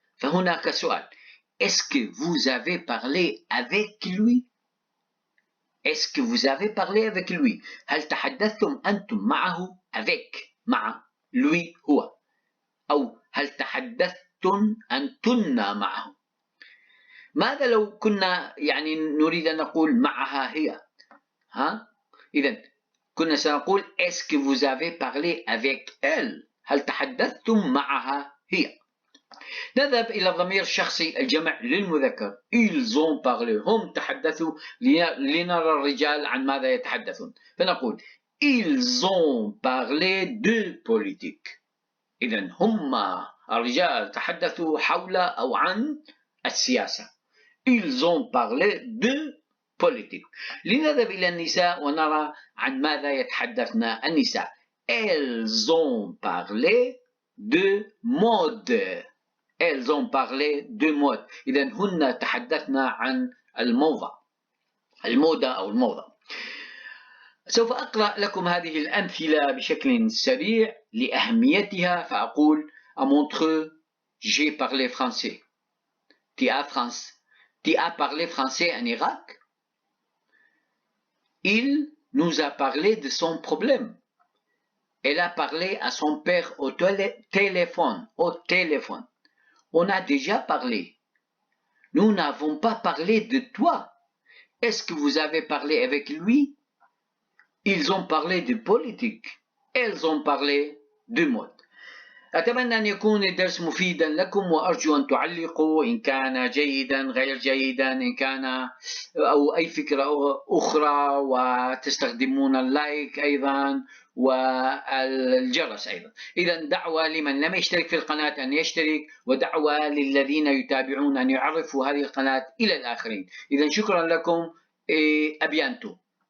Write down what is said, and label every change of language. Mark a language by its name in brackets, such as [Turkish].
[Arabic] فهناك سؤال: [French] est-ce que vous avez parlé avec lui؟ [Arabic] est-ce que vous avez parlé avec lui؟ هل تحدثتم أنتم معه؟ avec مع، lui هو، أو هل تحدثتن أنتن معه؟ ماذا لو كنا يعني نريد أن نقول معها هي؟ إذن كنا سنقول [French] est-ce que vous avez parlé avec elle؟ [Arabic] هل تحدثتم معها هي؟ نذهب إلى الضمير الشخصي الجمع للمذكر. [French] ils ont parlé، [Arabic] هم تحدثوا. لنرى الرجال عن ماذا يتحدثون، فنقول [French] ils ont parlé de politique. [Arabic] إذن هم الرجال تحدثوا حول أو عن السياسة. [French] ils ont parlé de politique. [Arabic] لنذهب إلى النساء ونرى عن ماذا يتحدثن النساء. [French] elles ont parlé de mode. elles ont parlé de mode. [Arabic] إذن هن تحدثن عن الموضة أو الموضة. سوف أقرأ لكم هذه الأمثلة بشكل سريع لأهميتها. فأقول [French] à Montreux j'ai parlé français. tu as parlé français en Irak. il nous a parlé de son problème. elle a parlé à son père au téléphone. On a déjà parlé. Nous n'avons pas parlé de toi. Est-ce que vous avez parlé avec lui? Ils ont parlé de politique. Elles ont parlé de mode. [Arabic] أتمنى أن يكون الدرس مفيدا لكم، وأرجو أن تعلقوا إن كان جيدا غير جيدا، إن كان أو أي فكرة أخرى، وتستخدمون اللايك أيضا والجرس أيضا. إذا دعوة لمن لم يشترك في القناة أن يشترك، ودعوة للذين يتابعون أن يعرفوا هذه القناة إلى الآخرين. إذا شكرا لكم. أبيانتو.